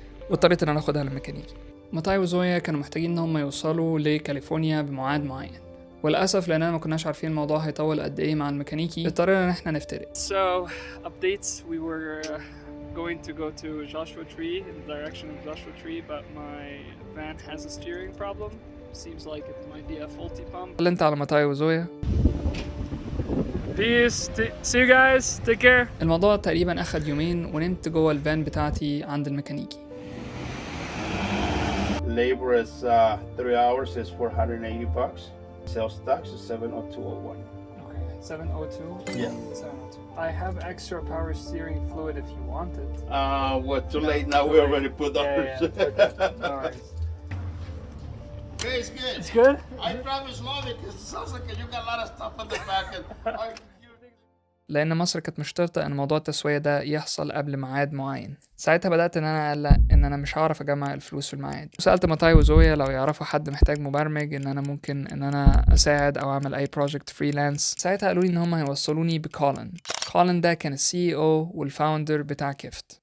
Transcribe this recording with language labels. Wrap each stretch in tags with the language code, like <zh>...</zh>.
<ar>واضطريت ان انا اخدها للميكانيكي. ماتاي وزويا كانوا محتاجين ان هم يوصلوا لكاليفورنيا بميعاد معين. وللأسف لأننا ما كناش عارفين الموضوع هيطول قد إيه مع الميكانيكي اضطرينا إن إحنا نفترق.</ar> <en>So updates, we were going to go to Joshua Tree in the direction of Joshua Tree, but my van has a steering problem. Seems like it might be a faulty pump.</en> <ar>كلمت على ماتاي وزويا.</ar> <en>Peace. See you guys. Take care.</en> <ar>الموضوع تقريبا أخد يومين ونمت جوه الفان بتاعتي عند الميكانيكي.</ar> <en>Labor is 3 hours is $480. Sales tax is 70201. Okay, 702? Yeah. 702. I have extra power steering fluid if you want it. We're too No, late now. We already put Yeah, ours. yeah, okay. No worries. Okay, it's good. It's good? I drive it slowly because it sounds like you got a lot of stuff in the back.</en> <ar>لأن مصر كانت مشترطة إن موضوع التسوية ده يحصل قبل ميعاد معين. ساعتها بدأت إن أنا أقلق إن أنا مش هعرف أجمع الفلوس في الميعاد، وسألت ماتاي وزويا لو يعرفوا حد محتاج مبرمج إن أنا ممكن إن أنا أساعد أو أعمل أي بروجكت فريلانس. ساعتها قالوا لي إن هم هيوصلوني بكولن. كولن ده كان السي او والفاوندر بتاع كيفت.</ar>